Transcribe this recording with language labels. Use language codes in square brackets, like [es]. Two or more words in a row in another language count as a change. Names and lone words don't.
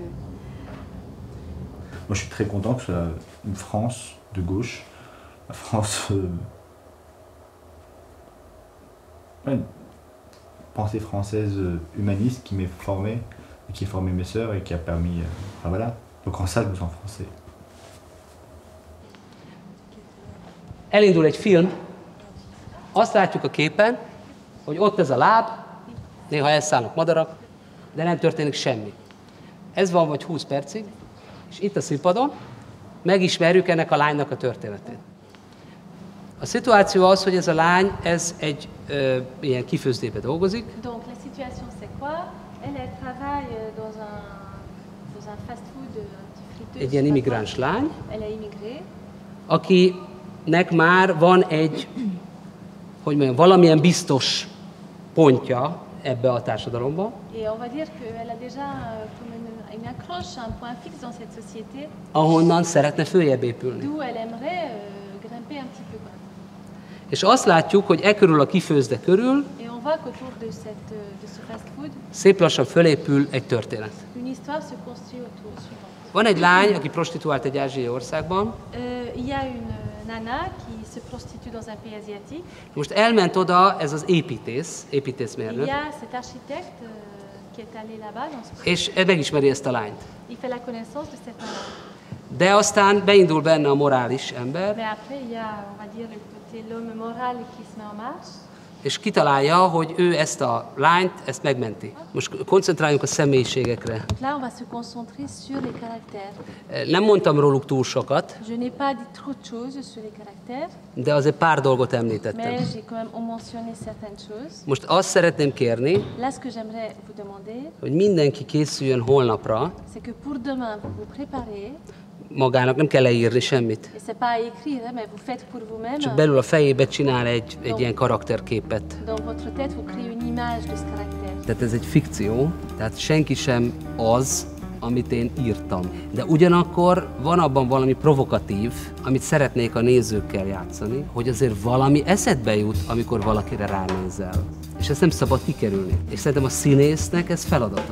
[fr] Moi je suis très content que ce soit une France de gauche, la France... une pensée française humaniste qui m'est formée, et qui a formé mes sœurs et qui a permis... enfin voilà, donc en ça je me sens français. [hu] Elindul egy film, azt látjuk a képen, hogy ott ez a láb, néha elszállnak madarak, de nem történik semmi. Ez van vagy 20 percig, És itt a színpadon megismerjük ennek a lánynak a történetét. A szituáció az, hogy ez a lány, ez egy ilyen kifőzdébe dolgozik. [fr] Donc la situation c'est quoi? Elle travaille dans un fast-food, friteuse. [hu] Egy ilyen immigráns lány, [fr] Elle est immigrée. [hu] akinek már van egy, hogy mondjam, valamilyen biztos pontja ebbe a társadalomba. [fr] Et on va dire qu'elle a déjà comme une accroche, un point fixe dans cette société. [hu] Ahonnan szeretne följebb épülni. [fr] D'où elle aimerait grimper un petit peu. [hu] És azt látjuk, hogy e körül a kifőzde körül [fr] Et on voit qu'autour de ce fast-food, [hu] szép lassan fölépül egy történet. [fr] une histoire se construit autour suivant. [hu] Van egy lány, aki prostituált egy ázsiai országban. [fr] Il y a une nana qui se prostitue dans un pays asiatique. [hu] Most elment oda ez az [fr] Il [hu] építészmérnök, [fr] y a cet architecte qui est allé là-bas dans ce... [hu] és megismeri ezt a lányt. [fr] Il fait la connaissance de cette nana. [hu] De aztán beindul benne a morális ember, [fr] Mais après, il y a, on va dire, le côté l'homme moral qui se met en marche. [hu] és kitalálja, hogy ő ezt a lányt, ezt megmenti. Most koncentráljunk a személyiségekre. [fr] Donc là, on va se concentrer sur les caractères. [hu] Nem mondtam róluk túl sokat, [fr] Je n'ai pas dit trop de choses sur les caractères, [hu] de azért pár dolgot említettem. [fr] mais j'ai quand même mentionné certaines choses. [hu] Most azt szeretném kérni, [fr] Là, ce que j'aimerais vous demander, [hu] hogy mindenki készüljön holnapra, [fr] c'est que pour demain, vous vous préparez. [hu] magának nem kell leírni semmit. [fr] Et c'est pas à écrire, hein, mais vous faites pour vous-même. [hu] Csak belül a fejébe csinál egy ilyen karakterképet. [fr] Dans votre tête, vous créez une image de ce caractère. [hu] Tehát ez egy fikció, tehát senki sem az, amit én írtam. De ugyanakkor van abban valami provokatív, amit szeretnék a nézőkkel játszani, hogy azért valami eszedbe jut, amikor valakire ránézel. És ezt nem szabad kikerülni. És szerintem a színésznek ez feladata.